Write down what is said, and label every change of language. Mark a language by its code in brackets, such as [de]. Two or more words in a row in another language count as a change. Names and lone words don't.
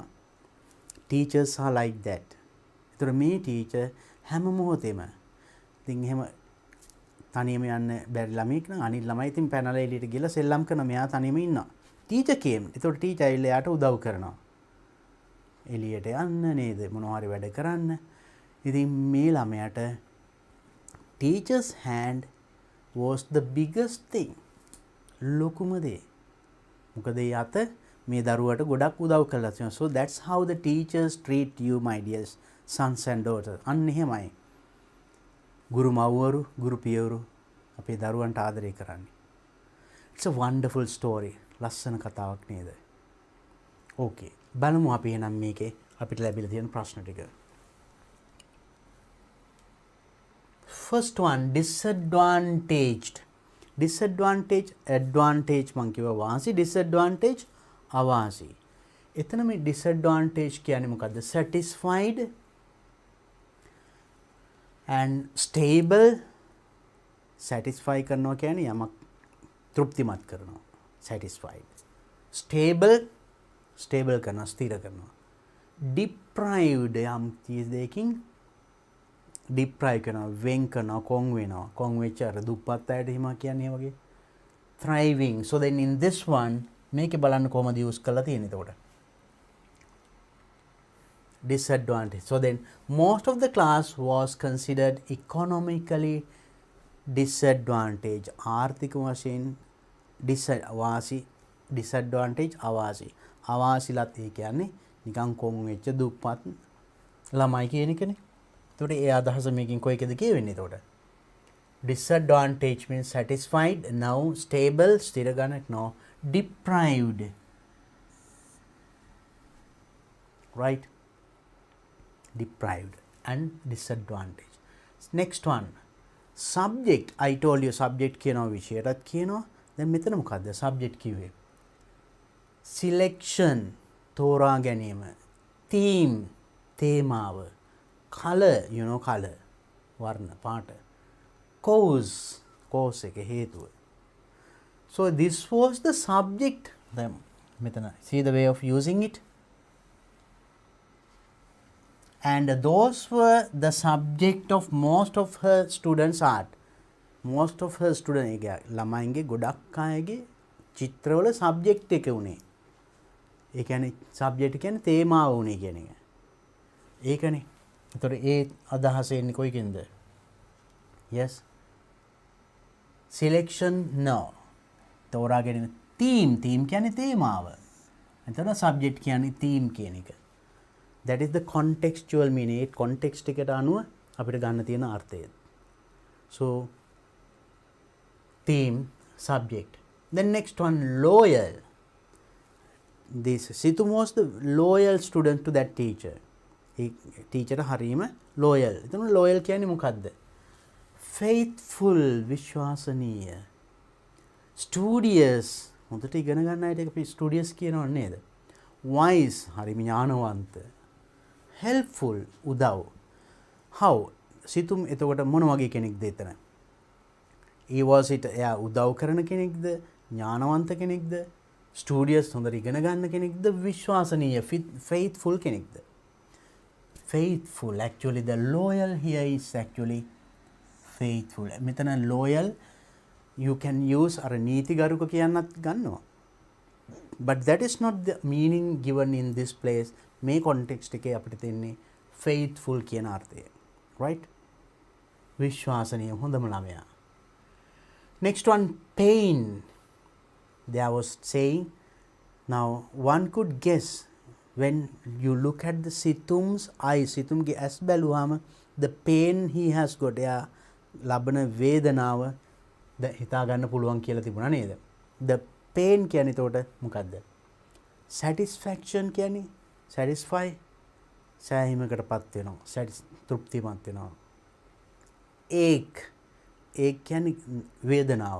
[en] Teachers are like that. [si] ඒතර මේ teacher හැම මොහොතෙම ඉතින් එහෙම තනියම යන්න බැරි ළමෙක් නම් අනිත් ළමයි ඉතින් පැනලා එළියට ගිහලා සෙල්ලම් කරන මෙයා තනියම ඉන්නවා. [en] Teacher came. [si] ඒතර teacher ඇවිල්ලා යාට උදව් කරනවා. එළියට යන්න නේද මොනවා හරි වැඩ කරන්න. ඉතින් මේ ළමයාට [en] teacher's hand was the biggest thing. [si] ලොකුම දේ. මොකද ඒ අත මේ දරුවට ගොඩක් උදව් කළා තියෙනවා. [en] So that's how the teachers treat you, my dear sons and daughters. [si] අන්න එහෙමයි. ගුරු මව්වරු, ගුරු පියවරු අපේ දරුවන්ට ආදරය කරන්නේ. [en] It's a wonderful story. [si] ලස්සන කතාවක් නේද? Okay. බලමු අපි එහෙනම් මේකේ අපිට ලැබිලා තියෙන ප්‍රශ්න ටික. [en] First one, disadvantaged. Disadvantage, advantage [si] මං කිව්වා වාසි, disadvantage අවාසි. එතන මේ disadvantage කියන්නේ මොකද්ද? [en] Satisfied and stable. [si] Satisfy කරනවා කියන්නේ යමක් තෘප්තිමත් කරනවා. [en] Satisfied. Stable [si] කරනවා, ස්ථිර කරනවා. Deprived යම් දෙයකින් deprive කරනවා, වෙන් කරනවා, කොන් වෙනවා. කොන් වෙච්ච අර දුප්පත් අයට හිම කියන්නේ වගේ. [en] Thriving. So then in this one [si] මේකේ බලන්න කොහොමද use කරලා තියෙන්නේ එතකොට. [en] disadvantage. So then most of the class was considered economically disadvantaged. [si] ආර්ථික වශයෙන් disadvantage අවාසි. අවාසිලත් ඒ කියන්නේ නිකන් කොන් වෙච්ච දුප්පත් ළමයි කියන එකනේ. එතකොට ඒ අදහස මේකෙන් කොයිකද කියවෙන්නේ එතකොට? [en] Disadvantage means satisfied, no. Stable, [si] ස්ථිර ගණක්, [en] no. Deprived, right? Deprived and disadvantage. Next one, subject. I told you subject [si] කියනවා විශේෂයටත් කියනවා. දැන් මෙතන මොකද්ද subject කිව්වේ? Selection, තෝරා ගැනීම. Theme, තේමාව. [en] Color, you know color, [si] වර්ණ පාට. Cause, cause එක හේතුව. [en] So this was the subject. Then මෙතන see the way of using it. And those were the subject of most of her students' art. Most of her students [si] ළමයින්ගේ ගොඩක් අයගේ චිත්‍රවල subject එක උනේ. ඒ කියන්නේ subject කියන්නේ තේමාව උනේ කියන එක. ඒකනේ. ඒතර ඒ අදහස එන්නේ කොයිකින්ද? [en] Yes. Selection, no. [si] තෝරා ගැනීම. Theme කියන්නේ තේමාව. එතන subject කියන්නේ theme කියන එක. [en] That is the contextual meaning. [si] ඒ context එකට අනුව අපිට ගන්න තියෙන අර්ථය. [en] So theme, subject. Then next one, loyal. This Situm was the loyal student to that teacher. He teacher [si] හරීම loyal. එතන loyal කියන්නේ මොකද්ද? Faithful, විශ්වාසනීය. Studious, හොඳට ඉගෙන ගන්න අයට අපි studious කියනව නේද? Wise, හරිම ඥානවන්ත. Helpful, උදව්. How? සිතුම් එතකොට මොන වගේ කෙනෙක්ද එතන? [en] He was it [si] එයා උදව් කරන කෙනෙක්ද? ඥානවන්ත කෙනෙක්ද? Studious, හොඳට ඉගෙන ගන්න කෙනෙක්ද? විශ්වාසනීය, faithful කෙනෙක්ද? Faithful. [en] Actually the loyal here is actually faithful. [si] මෙතන [en] loyal you can use [si] අර නීතිගරුක කියන්නත් ගන්නවා. [en] But that is not the meaning given in this place. [si] මේ context එකේ අපිට තියෙන්නේ faithful කියන අර්ථය. Right? විශ්වාසනීය හොඳම ළමයා. [en] Next one, pain. There was saying, now one could guess when you look at the Situm's eyes, Situmge as බැලුවාම the pain he has got, [si] එයා ලබන වේදනාව හිතා ගන්න පුළුවන් කියලා තිබුණා නේද? [en] The pain [si] කියන්නේ එතකොට මොකද්ද? Satisfaction කියන්නේ satisfy, සෑහීමකටපත් වෙනවා, තෘප්තිමත් වෙනවා. ache කියන්නේ වේදනාව.